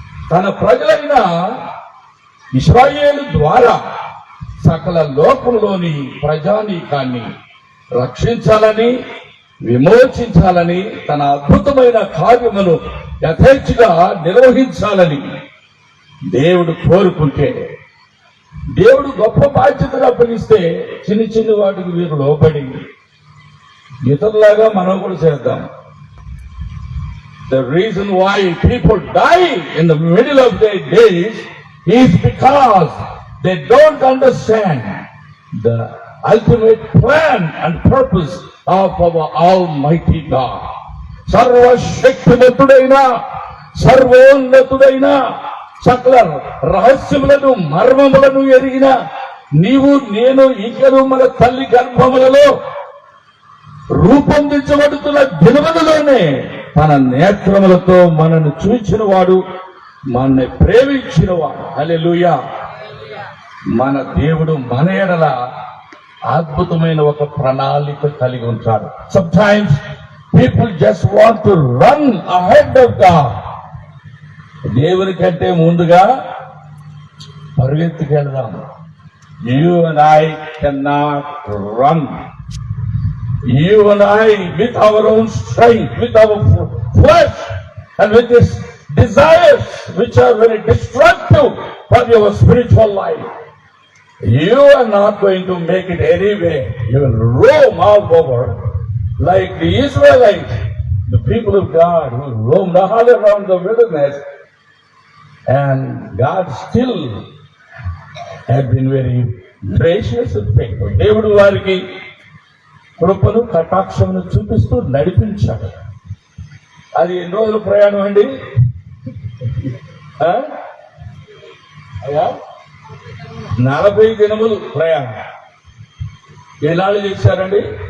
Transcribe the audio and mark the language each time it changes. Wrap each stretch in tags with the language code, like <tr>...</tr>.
<te>తన ప్రజలైన ఇశ్రాయేలు ద్వారా సకల లోకంలోని ప్రజానీకాన్ని రక్షించాలని, విమోచించాలని, తన అద్భుతమైన కార్యమును యథేచ్ఛగా నిర్వహించాలని దేవుడు కోరుకుంటే, దేవుడు గొప్ప బాధ్యతగా అప్పగిస్తే చిన్న చిన్న వాటికి వీరు లోబడి ఇతరులాగా మనం కూడా చేద్దాం.</te> <en>The reason why people die in the middle of their days is because they don't understand the ultimate plan and purpose of our Almighty God.</en> <te>సర్వశక్తిమంతుడైన, సర్వోన్నతుడైన, సకల రహస్యములను మర్మములను ఎరిగిన నీవు నేను ఇకను మన తల్లి గర్భములలో రూపొందించబడుతున్న దినములలోనే తన నేత్రములతో మనను చూచిన వాడు, మనల్ని ప్రేమించిన వాడు. హల్లెలూయా. మన దేవుడు మన ఎడల అద్భుతమైన ఒక ప్రణాళిక కలిగి ఉంటాడు.</te> <en>Sometimes People just want to run ahead of God.</en> <te>దేవుని కంటే ముందుగా పరిగెత్తుకెళ్దాం.</te> <en>You and I cannot run. You and I, with our own strength, with our flesh, and with these desires which are very destructive for your spiritual life, you are not going to make it anywhere. You will roam all over like the Israelites, the people of God who roamed all around the wilderness, and God still had been very gracious and faithful.</en> <te>దేవుడు వారికి కృపను కటాక్షమును చూపిస్తూ నడిపించాడు. అది ఎన్ని రోజుల ప్రయాణం అండి? అయ్యా 40 దినములు ప్రయాణం. ఏనాళ్ళు చేశారండి?</te>